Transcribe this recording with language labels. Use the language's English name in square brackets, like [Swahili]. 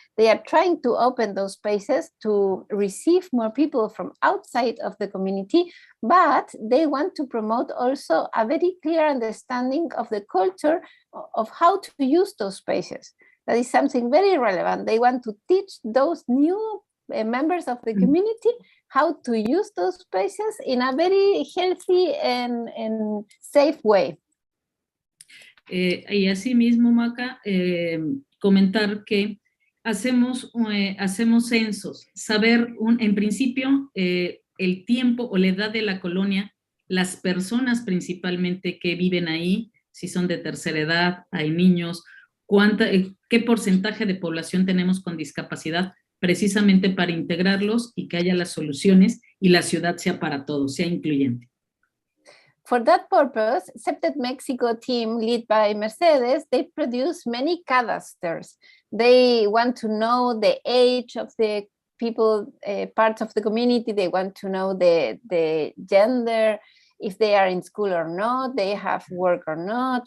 [English] They are trying to open those spaces to receive more people from outside of the community, but they want to promote also a very clear understanding of the culture of how to use those spaces. That is something very relevant. They want to teach those new members of the community how to use those spaces in a very healthy and safe way. [Spanish] Y así mismo, Maca, comentar que hacemos censos, saber en principio el tiempo o la edad de la colonia, las personas principalmente que viven ahí, si son de tercera edad, hay niños, qué porcentaje de población tenemos con discapacidad, precisamente para integrarlos y que haya las soluciones y la ciudad sea para todos, sea incluyente. [English] For that purpose, CPTED Mexico team led by Mercedes, they produce many cadasters. They want to know the age of the people, parts of the community. They want to know the gender, if they are in school or not, they have work or not.